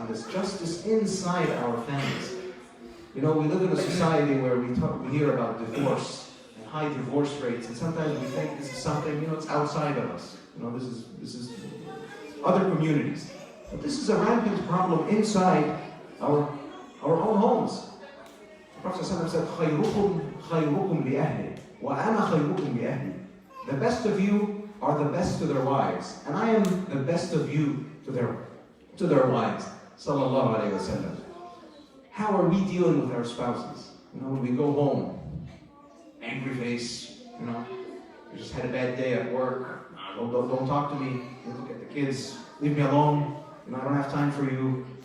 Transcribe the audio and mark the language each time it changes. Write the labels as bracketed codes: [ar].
[en] Justice inside our families. We live in a society where we hear about divorce and high divorce rates, and sometimes we think this is something, it's outside of us. This is other communities. But this is a rampant problem inside our own homes. The Prophet ﷺ said, [ar] خَيْرُكُمْ لِأَهْلِ وَأَنَا خَيْرُكُمْ لِأَهْلِ. [en] The best of you are the best to their wives, and I am the best of you to their wives. Sallallahu alayhi wa sallam. How are we dealing with our spouses? When we go home, angry face, we just had a bad day at work, don't talk to me, look at the kids, leave me alone, I don't have time for you.